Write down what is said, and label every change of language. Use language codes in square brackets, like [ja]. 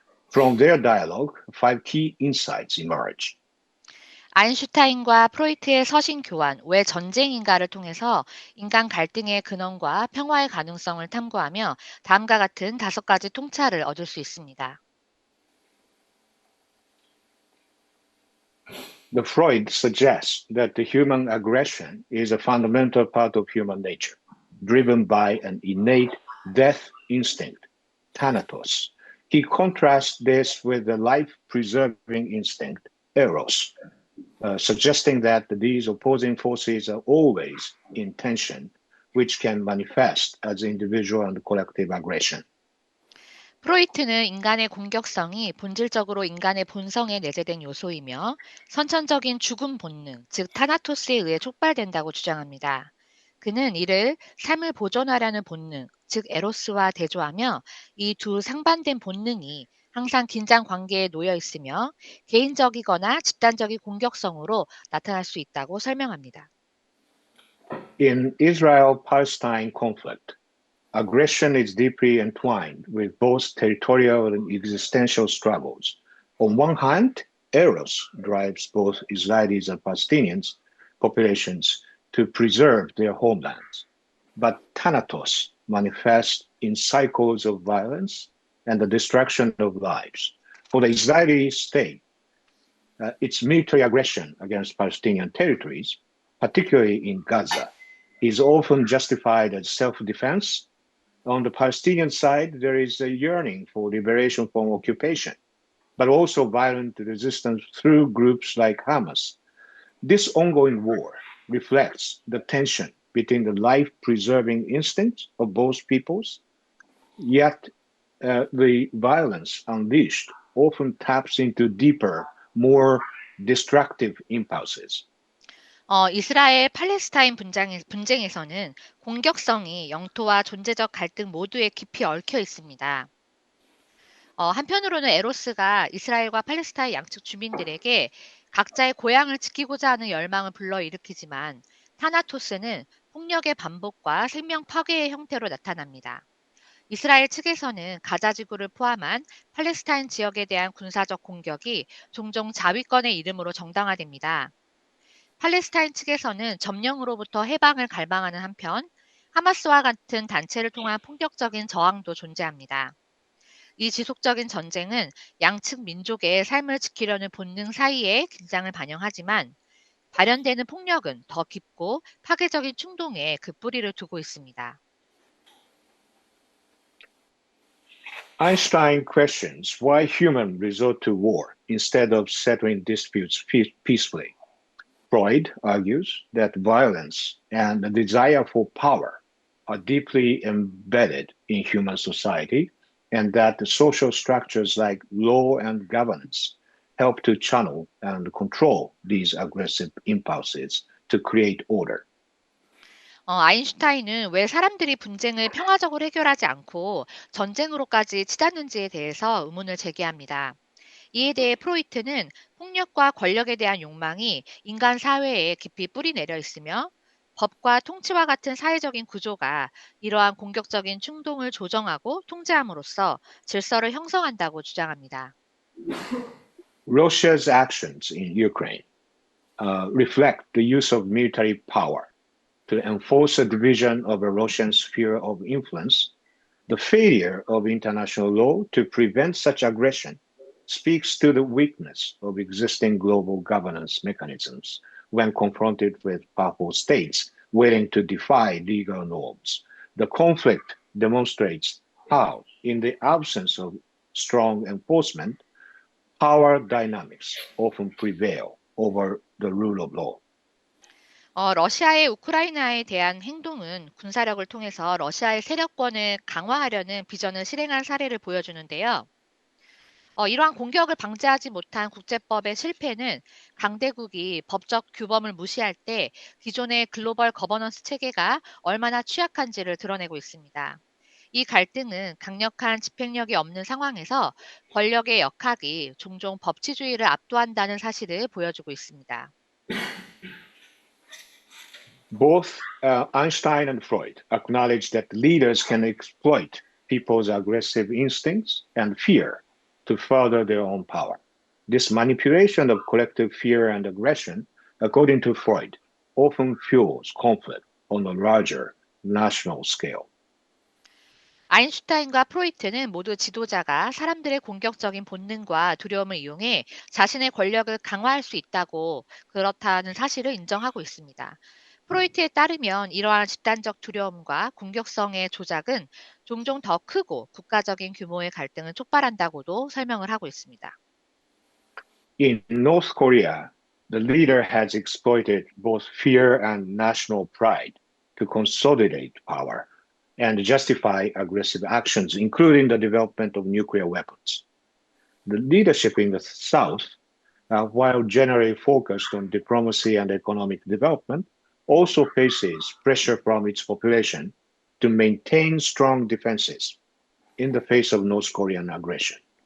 [en] From their dialogue, 5 key insights emerge. [ko] 아인슈타인과 프로이트의 서신 교환, 왜 전쟁인가를 통해서 인간 갈등의 근원과 평화의 가능성을 탐구하며 다음과 같은 5가지 통찰을 얻을 수 있습니다. [en] The Freud suggests that the human aggression is a fundamental part of human nature, driven by an innate death instinct, thanatos. He contrasts this with the life-preserving instinct, eros, suggesting that these opposing forces are always in tension, which can manifest as individual and collective aggression. [ko] 프로이트는 인간의 공격성이 본질적으로 인간의 본성에 내재된 요소이며 선천적인 죽음 본능, 즉 타나토스에 의해 촉발된다고 주장합니다. 그는 이를 삶을 보존하려는 본능, 즉 에로스와 대조하며 이 두 상반된 본능이 항상 긴장 관계에 놓여 있으며 개인적이거나 집단적인 공격성으로 나타날 수 있다고 설명합니다. [en] In Israel-Palestine conflict, aggression is deeply entwined with both territorial and existential struggles. On one hand, eros drives both Israelis and Palestinians populations to preserve their homelands. But thanatos manifests in cycles of violence and the destruction of lives. For the Israeli state, its military aggression against Palestinian territories, particularly in Gaza, is often justified as self-defense. On the Palestinian side, there is a yearning for liberation from occupation, but also violent resistance through groups like Hamas. This ongoing war reflects the tension between the life-preserving instincts of both peoples, yet the violence unleashed often taps into deeper, more destructive impulses. [ko] 이스라엘 팔레스타인 분쟁에서는 공격성이 영토와 존재적 갈등 모두에 깊이 얽혀 있습니다. 한편으로는 에로스가 이스라엘과 팔레스타인 양측 주민들에게 각자의 고향을 지키고자 하는 열망을 불러일으키지만 타나토스는 폭력의 반복과 생명 파괴의 형태로 나타납니다. 이스라엘 측에서는 가자 지구를 포함한 팔레스타인 지역에 대한 군사적 공격이 종종 자위권의 이름으로 정당화됩니다. 팔레스타인 측에서는 점령으로부터 해방을 갈망하는 한편 하마스와 같은 단체를 통한 폭력적인 저항도 존재합니다. 이 지속적인 전쟁은 양측 민족의 삶을 지키려는 본능 사이의 긴장을 반영하지만 발현되는 폭력은 더 깊고 파괴적인 충동에 그 뿌리를 두고 있습니다. [en] Einstein questions why humans resort to war instead of settling disputes peacefully. Freud argues that violence and the desire for power are deeply embedded in human society, and that the social structures like law and governance help to channel and control these aggressive impulses to create order. [ko] 아인슈타인은 왜 사람들이 분쟁을 평화적으로 해결하지 않고 전쟁으로까지 치닫는지에 대해서 의문을 제기합니다. 이에 대해 프로이트는 폭력과 권력에 대한 욕망이 인간 사회에 깊이 뿌리 내려 있으며 법과 통치와 같은 사회적인 구조가 이러한 공격적인 충동을 조정하고 통제함으로써 질서를 형성한다고 주장합니다. [en] Russia's actions in Ukraine reflect the use of military power to enforce a division of a Russian sphere of influence. The failure of international law to prevent such aggression speaks to the weakness of existing global governance mechanisms when confronted with powerful states willing to defy legal norms. The conflict demonstrates how, in the absence of strong enforcement, power dynamics often prevail over the rule of law. [ko] 러시아의 우크라이나에 대한 행동은 군사력을 통해서 러시아의 세력권을 강화하려는 비전을 실행한 사례를 보여주는데요. 이러한 공격을 방지하지 못한 국제법의 실패는 강대국이 법적 규범을 무시할 때 기존의 글로벌 거버넌스 체계가 얼마나 취약한지를 드러내고 있습니다. 이 갈등은 강력한 집행력이 없는 상황에서 권력의 역학이 종종 법치주의를 압도한다는 사실을 보여주고 있습니다. [en] Both Einstein and Freud acknowledge that leaders can exploit people's aggressive instincts and fear to further their own power. This manipulation of collective fear and aggression, according to Freud, often fuels conflict on a larger national scale. [ko] 아인슈타인과 프로이트는 모두 지도자가 사람들의 공격적인 본능과 두려움을 이용해 자신의 권력을 강화할 수 있다고 그렇다는 사실을 인정하고 있습니다. 프로이트에 따르면 이러한 집단적 두려움과 공격성의 조작은 종종 더 크고 국가적인 규모의 갈등을 촉발한다고도 설명을 하고 있습니다. [en] In North Korea, the leader has exploited both fear and national pride to consolidate power and justify aggressive actions, including the development of nuclear weapons. The leadership in the South, while generally focused on diplomacy and economic development, also faces pressure from its population to maintain strong defenses in the face of North Korean aggression.